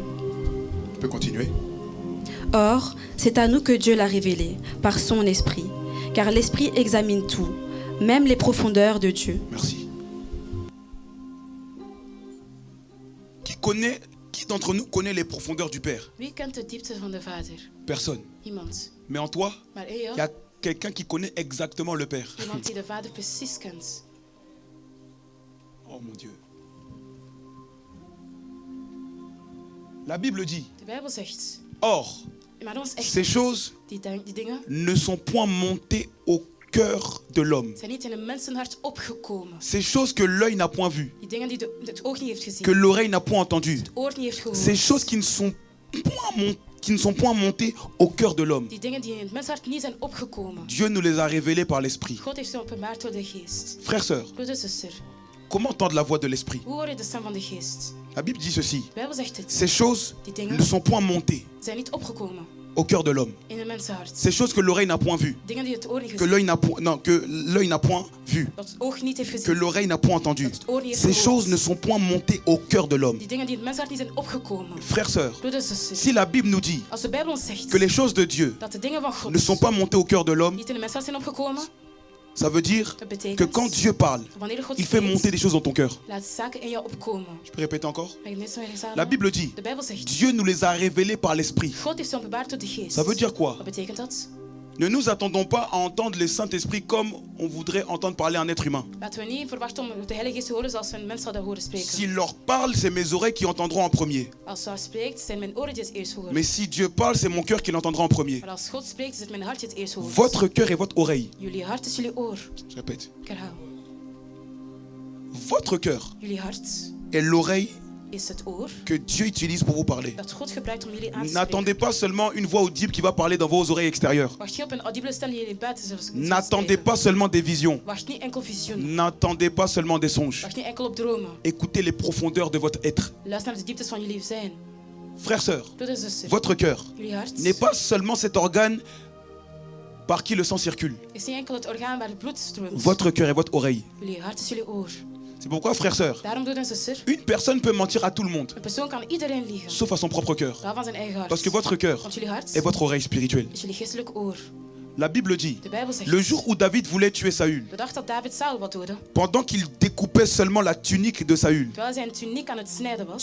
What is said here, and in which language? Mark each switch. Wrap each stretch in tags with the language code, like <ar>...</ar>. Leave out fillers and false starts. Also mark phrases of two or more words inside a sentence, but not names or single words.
<fr>Tu peux continuer. Or, c'est à nous que Dieu l'a révélé, par son esprit, car l'esprit examine tout, même les profondeurs de Dieu. Merci. Qui d'entre nous connaît les profondeurs du Père?</fr> <nl>Wie kent de diepte van de Vader?</nl> <fr>Personne.</fr> <nl>Niemand.</nl> <fr>Mais en toi,</fr> <nl>Maar in</nl> <fr>il y</fr> <nl>jou,</nl> <fr>a quelqu'un qui connaît exactement le Père.</fr> <nl>iemand die de Vader precies kent.</nl> <fr>Oh mon Dieu. La Bible dit,</fr> <nl>De Bijbel zegt,</nl> <fr>or,</fr> <nl>maar ons echt,</nl> <fr>ces choses</fr> <nl>die dingen</nl> <fr>ne sont point montées au cœur de l'homme.</fr> <nl>zijn niet in een mensenhart opgekomen.</nl> <fr>Ces choses que l'œil n'a point vues,</fr> <nl>Die dingen die het oog niet heeft gezien,</nl> <fr>que l'oreille n'a point entendues.</fr> <nl>het oor niet heeft gehoord.</nl> <fr>Ces choses qui ne sont point montées au cœur de l'homme.</fr> <nl>Die dingen die in het mensenhart niet zijn opgekomen.</nl> <fr>Dieu nous les a révélées par l'Esprit.</fr> <nl>God heeft ze openbaard door de geest.</nl> <fr>Frères, sœurs,</fr> <nl>Broeder, zuster,</nl> <fr>comment entendre la voix de l'Esprit?</fr> <nl>hoe hoor je de stem van de geest?</nl> <fr>La Bible dit ceci.</fr> <nl>De Bijbel zegt dit.</nl> <fr>Ces choses</fr> <nl>Die dingen</nl> <fr>ne sont point montées</fr> <nl>zijn niet opgekomen</nl> <fr>au cœur de l'homme.</fr> <nl>in een mensenhart.</nl> <fr>Ces choses que l'oreille n'a point vues,</fr> <nl>Dingen die het oor niet</nl> <fr>que</fr> <nl>gezien,</nl> <fr>l'œil n'a point, non, que l'œil n'a point vu,</fr> <nl>dat het oog niet heeft</nl> <fr>que</fr> <nl>gezien,</nl> <fr>l'oreille n'a point entendu.</fr> <nl>dat het oor niet heeft</nl> <fr>Ces choses ne</fr> <nl>gehoord.</nl> <fr>sont point montées au cœur de l'homme.</fr> <nl>Die dingen die in het mensenhart niet zijn opgekomen.</nl> <fr>Frères, sœurs,</fr> <nl>Broeder, zuster,</nl> <fr>si la Bible nous dit</fr> <nl>als de Bijbel ons zegt</nl> <fr>que les choses de Dieu</fr> <nl>dat de dingen van God</nl> <fr>ne sont pas montées au cœur de l'homme,</fr> <nl>niet in het mensenhart zijn opgekomen,</nl> <fr>ça veut dire</fr> <nl>dat betekent</nl> <fr>que quand Dieu parle,</fr> <nl>wanneer God</nl> <fr>il fait</fr> <nl>spreekt,</nl> <fr>monter des choses dans ton cœur.</fr> <nl>laat zaken in jou opkomen.</nl> <fr>Je peux répéter encore?</fr> <nl>Mag ik het net zo weer eens</nl> <fr>La</fr> <nl>herhalen?</nl> <fr>Bible dit,</fr> <nl>De Bijbel zegt,</nl> <fr>Dieu nous les a révélées par l'Esprit.</fr> <nl>God heeft ze openbaard door de geest.</nl> <fr>Ça veut dire quoi?</fr> <nl>Wat betekent dat?</nl> <fr>Ne nous attendons pas à entendre le Saint-Esprit comme on voudrait entendre parler un être humain.</fr> <nl>Laten we niet verwachten om de Heilige Geest te horen zoals we een mens zouden horen spreken.</nl> <fr>S'il leur parle, c'est mes oreilles qui entendront en premier.</fr> <nl>Als hij spreekt, zijn mijn oren die het eerst horen.</nl> <fr>Mais si Dieu parle, c'est mon cœur qui l'entendra en premier.</fr> <nl>Maar als God spreekt, is het mijn hart die het eerst hoort.</nl> <fr>Votre cœur et votre oreille.</fr> <nl>Jullie hart is jullie oor.</nl> <fr>Je répète.</fr> <nl>Ik herhaal.</nl> <fr>Votre cœur</fr> <nl>Jullie hart</nl> <fr>est l'oreille</fr> <nl>is het oor</nl> <fr>que Dieu utilise pour vous parler.</fr> <nl>dat God gebruikt om jullie aan te</nl> <fr>N'attendez</fr> <nl>spreken.</nl> <fr>pas seulement une voix audible qui va parler dans vos oreilles extérieures.</fr> <nl>Wacht niet op een audibele stem die jullie buiten zullen</nl> <fr>N'attendez</fr> <nl>spreken.</nl> <fr>pas seulement des visions.</fr> <nl>Wacht niet enkel visioenen.</nl> <fr>N'attendez pas seulement des songes.</fr> <nl>Wacht niet enkel op dromen.</nl> <fr>Écoutez les profondeurs de votre être.</fr> <nl>Luister naar de dieptes van jullie zijn.</nl> <fr>Frères, sœurs,</fr> <nl>Broeders en zusters,</nl> <fr>votre cœur</fr> <nl>jullie hart</nl> <fr>n'est pas seulement cet organe par qui le sang circule.</fr> <nl>is niet enkel het orgaan waar het bloed stroomt.</nl> <fr>Votre cœur et votre oreille.</fr> <nl>Jullie hart is jullie oor.</nl> <fr>C'est pourquoi, frères, sœurs,</fr> <nl>Daarom, broeders en zusters,</nl> <fr>une personne peut mentir à tout le monde,</fr> <nl>een persoon kan iedereen liegen.</nl> <fr>sauf à son propre cœur.</fr> <nl>Behalve aan zijn eigen hart.</nl> <fr>Parce que votre cœur</fr> <nl>Want jullie hart</nl> <fr>est votre oreille spirituelle.</fr> <nl>is jullie geestelijk oor.</nl> <fr>La Bible dit,</fr> <nl>De Bijbel zegt,</nl> <fr>le jour où David voulait tuer Saül,</fr> <nl>de dag dat David Saul wat doodde,</nl> <fr>pendant qu'il découpait seulement la tunique de Saül,</fr> <nl>terwijl zijn tuniek aan het snijden was,</nl>